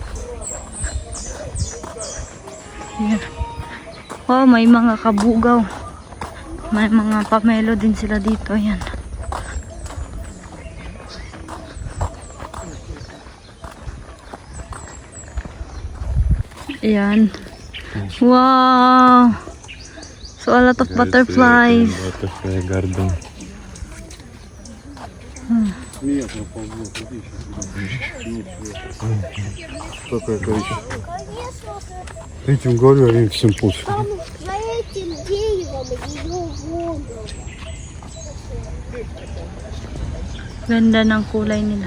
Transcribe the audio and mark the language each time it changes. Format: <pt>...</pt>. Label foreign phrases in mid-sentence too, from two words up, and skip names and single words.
<tl>Ayan. Oh, may mga kabugaw. May mga pamelo din sila dito. Ayan. Ayan.</tl> <en>Wow. So, a lot of butterflies. Butterfly garden.</en> <ru>Какое количество? Этим говорю, они всем пофиг. Там за этим деревом ее воду.</ru> <tl>Ganda ng kulay nila.</tl>